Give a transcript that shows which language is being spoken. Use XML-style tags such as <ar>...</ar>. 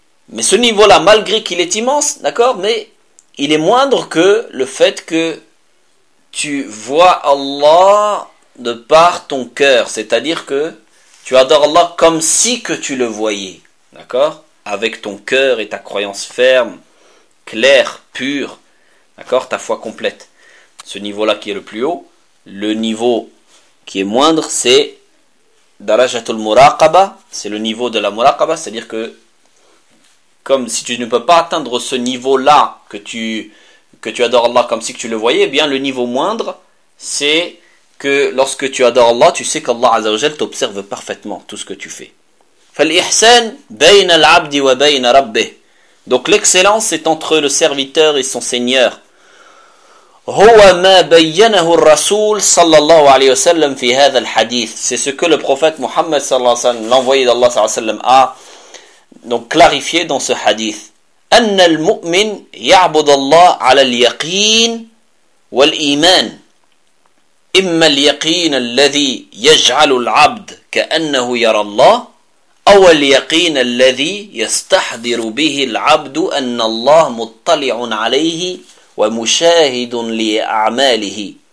<fr>Mais ce niveau-là, malgré qu'il est immense, d'accord, mais il est moindre que le fait que tu vois Allah de par ton cœur. C'est-à-dire que tu adores Allah comme si que tu le voyais. D'accord ? Avec ton cœur et ta croyance ferme claire, pure, d'accord, ta foi complète. Ce niveau-là qui est le plus haut, le niveau qui est moindre, c'est darajatul muraqaba, c'est le niveau de la muraqaba, c'est-à-dire que comme si tu ne peux pas atteindre ce niveau-là, que tu adores Allah comme si tu le voyais, eh bien le niveau moindre, c'est que lorsque tu adores Allah, tu sais qu'Allah azzawajal t'observe parfaitement tout ce que tu fais.</fr> <ar>فَالْإِحْسَانِ بَيْنَ الْعَبْدِ وَبَيْنَ رَبِّهِ.</ar> <fr>Donc l'excellence est entre le serviteur et son Seigneur.</fr> <ar>هُوَ مَا بَيَّنَهُ الرَّسُولُ صَلَّى اللَّهُ عَلَيْهِ وَسَلَّمُ فِي هَذَا الْحَدِيثِ.</ar> <fr>C'est ce que le prophète Mohammed</fr> <ar>sallallahu alayhi wa sallam,</ar> <fr>l'envoyé d'Allah sallallahu alayhi wa sallam, a donc clarifié dans ce hadith.</fr> <ar>أَنَّ الْمُؤْمِنْ يَعْبُدَ اللَّهُ عَلَى الْيَقِينِ وَالْإِيمَانِ إِمَّا الْيَقِينَ الَّذِي يَجْعَلُ الْعَبْدِ كَأَنَّهُ يَرَى اللَّهُ أو اليقين الذي يستحضر به العبد أن الله مطلع عليه ومشاهد لأعماله</ar>